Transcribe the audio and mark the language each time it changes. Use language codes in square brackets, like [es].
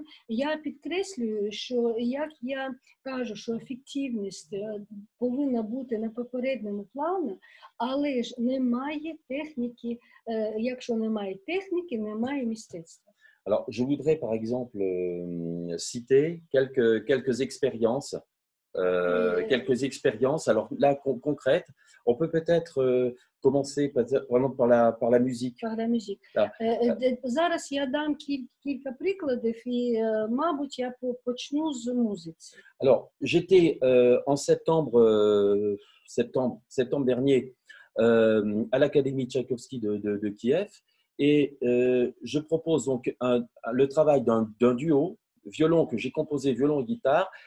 [uk] Я підкреслюю, що як я кажу, що ефективність повинна бути на попередньому плані, але ж немає техніки, якщо немає техніки, немає мистецтва. [fr] Alors, je voudrais par exemple citer quelques expériences. Quelques expériences, alors là concrètes, on peut peut-être commencer vraiment par la musique. Par la musique. [uk] Зараз я дам кілька прикладів і, мабуть, я почну з музиці. [fr] Alors, j'étais en septembre dernier à l'Académie Tchaïkovski de Kiev et je propose donc le travail d'un duo, violon que j'ai composé, violon et guitare.